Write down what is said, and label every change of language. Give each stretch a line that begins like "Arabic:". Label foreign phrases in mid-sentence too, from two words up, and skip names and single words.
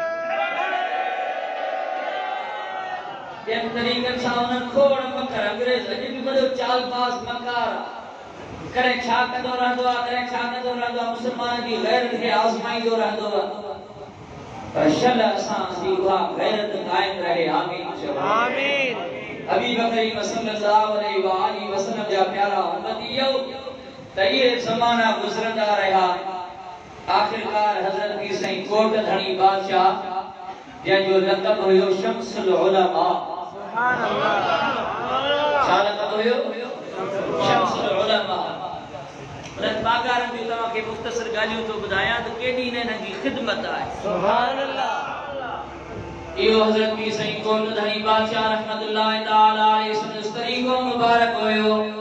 Sindhi: जंहिं तरीक़े सां उन्हनि खोड़ मकर अंग्रेज अॼु बि वॾो चालबाज़ मकार करे छा कंदो रहंदो आहे करे छा कंदो रहंदो आहे मुस्लमान जी गैरत खे आज़माईंदो रहंदो आहे पर शल असां जी उहा गैरत क़ाइम रहे आमीन आमीन हबीब करीम
Arabic: صلى الله عليه وسلم
Sindhi: जा प्यारा उम्मतियो त इहे ज़माना गुज़रंदा रहिया आखिरकार हज़रत पीर सही कोट धणी बादशाह जंहिंजो लक़ब हुयो शम्सुल उलमा
Arabic: سبحان الله
Sindhi: छा लक़ब हुयो शम्सुल उलमा उन बागारन जो तव्हां खे मुख़्तसर ॻाल्हियूं थो ॿुधायां त केॾी न हिन जी ख़िदमत आहे
Arabic: سبحان الله
Sindhi: इहो हज़रत पीर सही कोट धणी बादशाह
Arabic: رحمة الله تعالى عليه
Sindhi: संदस तरीक़ो मुबारक हुयो